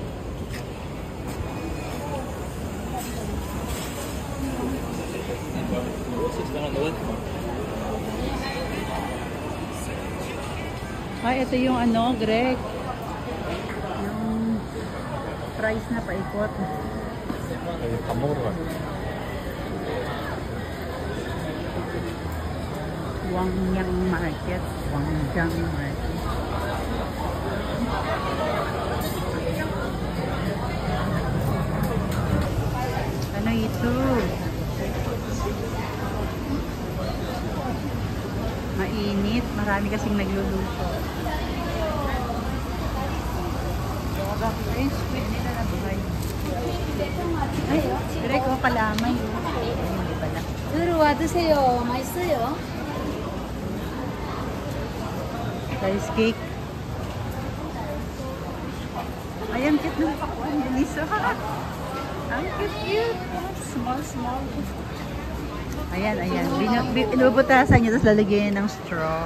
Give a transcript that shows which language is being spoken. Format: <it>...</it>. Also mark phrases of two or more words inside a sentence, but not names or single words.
<tl>Ay, ito yung ano, Greg. Yung fries na paikot.</tl> <ko>밥 먹으러 가자.</ko> <tl>Guangjiang Market. Guangjiang Market. Ano ito? Mainit. Marami kasing nagluluto. Ay, squid nila na buhay. Ay, direct ko kalamay. Hindi pala.</tl> <ko>들어와 드세요. 맛있어요.</ko> <en>Rice cake.</en> <tl>Ay, ang cute ng pakuan. Lisa. Ang cute. Small. Ayan. Binubutasan niya, tapos lalagyan ng straw.</tl>